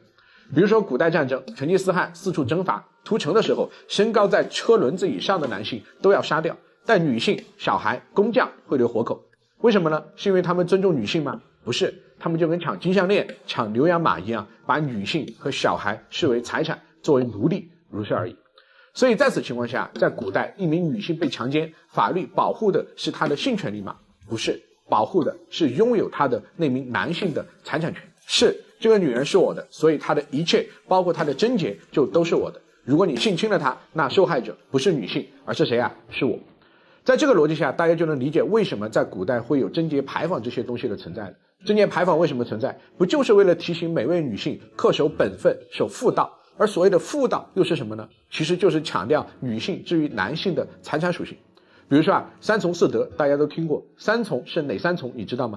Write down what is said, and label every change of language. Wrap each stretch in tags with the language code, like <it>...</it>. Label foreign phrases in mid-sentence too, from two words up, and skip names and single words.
<zh>比如說古代戰爭，成吉思汗四處征伐，屠城的時候，身高在車輪子以上的男性都要殺掉，但女性、小孩、工匠會留活口。為什麼呢？是因為他們尊重女性嗎？不是，他們就跟搶金項鏈、搶牛羊馬一樣，把女性和小孩視為財產，作為奴隸，如是而已。所以在此情況下，在古代一名女性被強姦，法律保護的是她的性權利嗎？不是，保護的是擁有她的那名男性的財產權。是，這個女人是我的，所以她的一切，包括她的貞潔，就都是我的。如果你性侵了她，那受害者不是女性，而是誰是我。在這個邏輯下，大家就能理解為什麼在古代會有貞節牌坊這些東西的存在了。貞節牌坊為什麼存在？不就是為了提醒每位女性恪守本分、守婦道？而所謂的婦道又是什麼呢？其實就是強調女性至於男性的財產屬性。比如說三從四德大家都聽過，三從是哪三從你知道嗎？</zh>